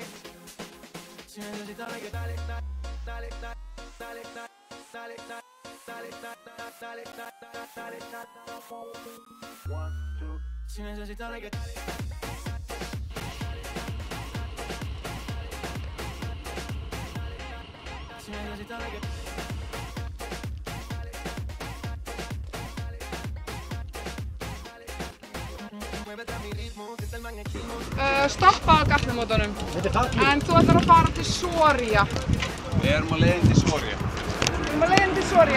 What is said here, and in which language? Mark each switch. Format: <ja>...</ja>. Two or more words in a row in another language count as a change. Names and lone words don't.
<es>Si necesitas reggae, dale, dale, dale, dale, dale, dale, dale, dale, dale. Si necesitas reggae, dale. Si necesitas reggae.</es> <is>Stoppa á gatnamótunum. En þú ætlar að fara til Soria. Við erum á leiðin til Soria. Við erum á leiðin til Soria.</is>